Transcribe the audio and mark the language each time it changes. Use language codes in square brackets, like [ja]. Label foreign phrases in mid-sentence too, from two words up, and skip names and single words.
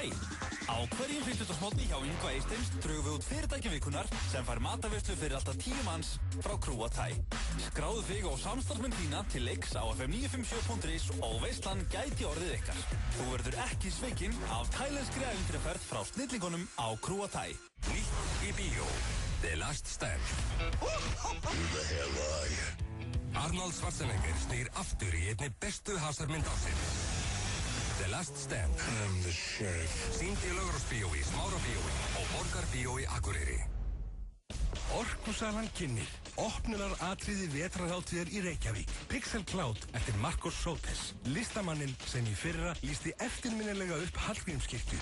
[is] Á hverjum fyrstudagsmótni hjá Yngva Eysteins drögum við út fyrirtækjavikunar sem fær mataveislu fyrir alltaf 10 manns frá Krúa Thai. Skráðu þig og samstarfsmenn þína til leiks á fm957.is og veislan gæti orðið ykkar. Þú verður ekki svikinn af tælenskri ævintýraferð frá snillingunum á Krúa Thai. Nýtt í bíó, [en] The Last Stand. Who the hell are you? [is] Arnold Schwarzenegger snýr aftur í einni bestu hasarmynd ásins. [en] The Last Stand. I'm the sheriff. [is] Sýnd í Laugarásbíói, Smárabíói og Borgarbíói Akureyri. Orkusalan kynnir opnunaratriði vetrarhátíðar í Reykjavík. Pixel Cloud eftir Marcos Sotes, listamannin sem í fyrra lýsti eftirminnilega upp Hallgrímskirkju.